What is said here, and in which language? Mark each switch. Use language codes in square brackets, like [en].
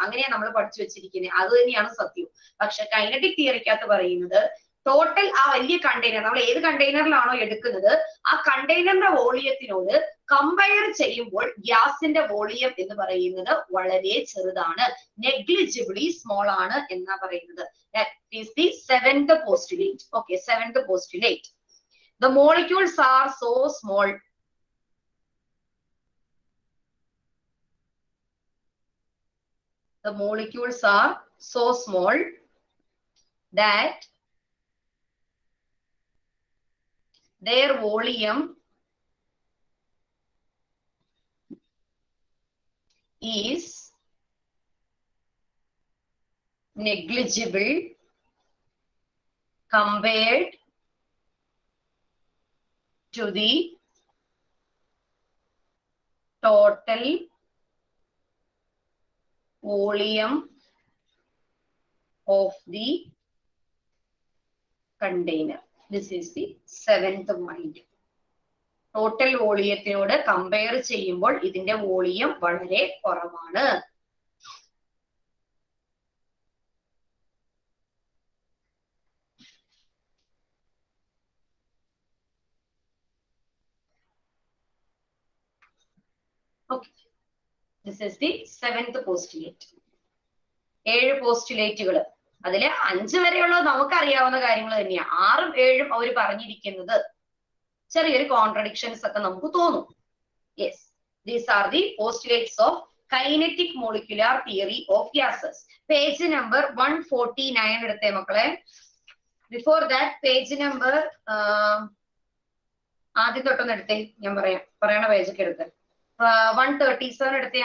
[ml] അങ്ങനെയാണ് നമ്മൾ പഠിച്ചു വെച്ചിരിക്കുന്നത്. അത് തന്നെയാണ് സത്യം. പക്ഷെ കൈനറ്റിക് തിയറിക്കകത്ത് പറയുന്നത് ടോട്ടൽ ആ വലിയ കണ്ടെയ്നർ, നമ്മൾ ഏത് കണ്ടെയ്നറിലാണോ എടുക്കുന്നത് ആ കണ്ടെയ്നറിന്റെ വോളിയത്തിനോട് കമ്പയർ ചെയ്യുമ്പോൾ ഗ്യാസിന്റെ വോളിയം എന്ന് പറയുന്നത് വളരെ ചെറുതാണ്, നെഗ്ലിജിബിളി സ്മോൾ ആണ് എന്നാ പറയുന്നത്. [en] That is the seventh postulate. Okay, seventh postulate. The molecules are so small. The molecules are so small that their volume is negligible compared to the total volume of the container. This is the seventh point. [ml] Total വോളിയത്തിനോട് compare ചെയ്യുമ്പോൾ ഇതിന്റെ volume വളരെ കുറവാണ്. [en] Okay. This is the seventh postulate. [ml] 7 പോസ്റ്റുലേറ്റുകൾ. അതില് 5 വരെയുള്ളത് നമുക്കറിയാവുന്ന കാര്യങ്ങൾ തന്നെയാണ്. 6ഉം 7ഉം അവർ പറഞ്ഞിരിക്കുന്നത് ചെറിയൊരു കോൺട്രഡിക്ഷൻസ് ഒക്കെ നമുക്ക് തോന്നും. [en] Yes, these are the postulates of kinetic molecular theory of gases. [ml] Page number 149 എടുത്തേ മക്കളെ. [en] before that [ml] പേജ് നമ്പർ ആദ്യം തൊട്ടൊന്ന് എടുത്തേ, ഞാൻ പറയണ പേജൊക്കെ എടുത്ത് 137 എടുത്തേ.